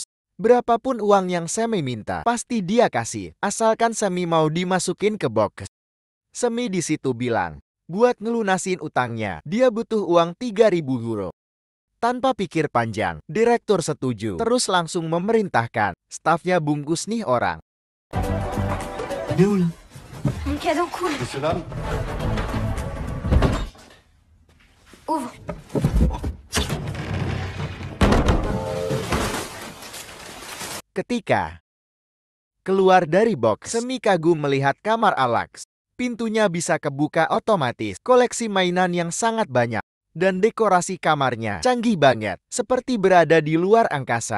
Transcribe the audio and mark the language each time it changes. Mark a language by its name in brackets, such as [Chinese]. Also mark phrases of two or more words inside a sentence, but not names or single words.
[Indonesian] Berapapun uang yang Semi minta, pasti dia kasih. Asalkan Semi mau dimasukin ke box. Semi di situ bilang, Buat ngelunasin utangnya, dia butuh uang 3.000 euro. Tanpa pikir panjang, direktur setuju. Terus langsung memerintahkan stafnya bungkus nih orang. [French] Il est où, là? Mon cadeau cool. Monsieur, dame. Ouvre. [Indonesian] Ketika keluar dari box, Semi kagum melihat kamar Alex. Pintunya bisa kebuka otomatis, koleksi mainan yang sangat banyak, dan dekorasi kamarnya canggih banget, seperti berada di luar angkasa.